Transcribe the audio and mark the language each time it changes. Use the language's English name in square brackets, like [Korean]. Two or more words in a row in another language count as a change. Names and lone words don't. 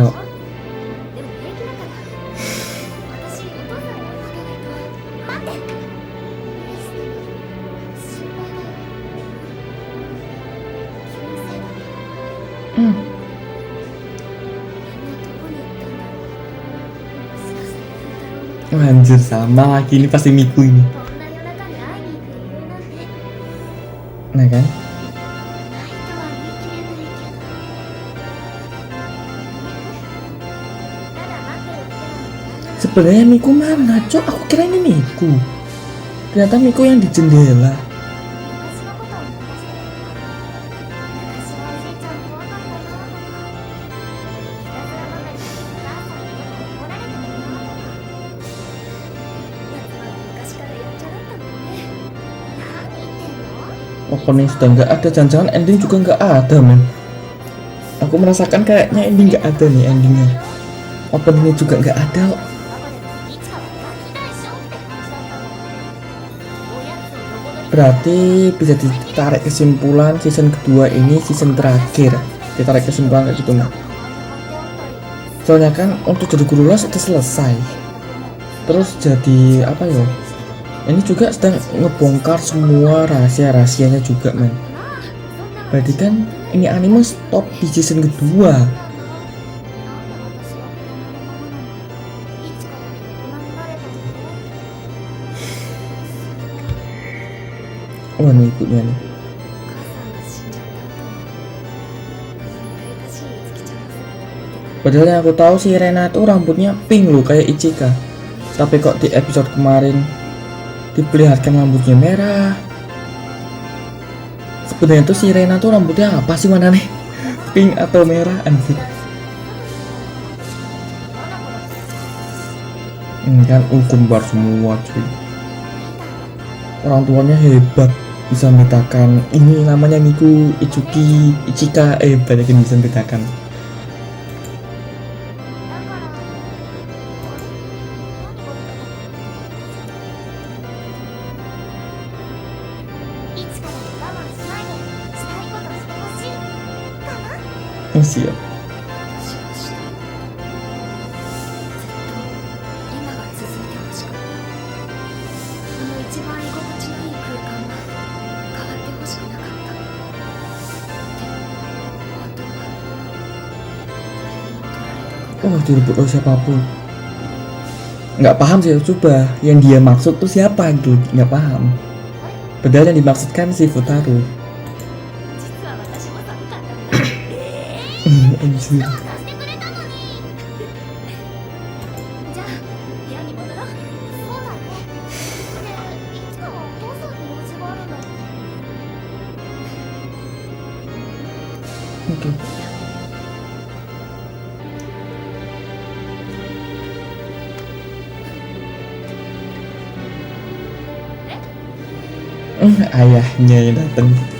[Japanese] でも平気だから私お父さんを追いかけないと待って心配だよ急性だみんなどこに行ったんだろうもしかして風太郎の [Indonesian] Anjir sama lagi ini pasti Miku ini. [Japanese] こんな夜中に会いに行く理由なんて [Indonesian] Nah kan? [Japanese] ないとは言い切れないけどただ待ってるだけなの [Indonesian] Sebenarnya Miku mana cok? Aku kira ini Miku. Ternyata Miku yang di jendela. [Japanese] 昔のことを思い出して昔はおじいちゃん怖かったなとかひたすらばかりお母さんによく怒られてたなとかやつまで昔からやんちゃだったもんね何言ってんの [Indonesian] Opening sudah nggak ada, jangan-jangan ending juga nggak ada men. Aku merasakan kayaknya ending nggak ada nih endingnya. Openingnya juga nggak ada. [Japanese] バカでもいつかはガキ大将って感じだったもんおやつを横取り [Indonesian] Berarti bisa ditarik kesimpulan season kedua ini season terakhir. Ditarik kesimpulan kayak gitu men. Soalnya kan untuk jadi guru les itu selesai. Terus jadi apa ya? Ini juga sedang ngebongkar semua rahasia-rahasianya juga men. Berarti kan ini anime stop di season kedua. Oh ini ibunya nih. [Japanese] 母さんが死んじゃった後痛々しいいつきちゃんの姿を見てた [Indonesian] Padahal yang aku tahu si Rena tuh rambutnya pink loh kayak Ichika. Tapi kok di episode kemarin diperlihatkan rambutnya merah. Sebenarnya tuh si Rena tuh rambutnya apa sih mana nih? Pink atau merah anjir? Kan kembar semua cuy. Orang tuanya hebat, bisa membedakan ini namanya Miku, Itsuki, Ichika, banyak yang bisa membedakan. [Japanese] いつからも我慢しないでしたいことしてほしいかな [Indonesian] Masih ya. [Japanese] 私はしたいずっと今が続いてほしかったこの一番居心地のいい空間が変わってほしくなかったでも本当は誰にも取られたくない [Indonesian] Oh direbut oleh siapapun. Nggak paham sih, coba yang dia maksud tuh siapa gitu, nggak paham. Padahal yang dimaksudkan si Futaro. [Japanese] 実は私も寒かったんだ [Indonesian] Anjir. [Japanese] どうさせてくれたのにじゃあ部屋に戻ろうそうだねでいつかはお父さんに用事があるんだ [Indonesian] Oke. Ayahnya yang datang.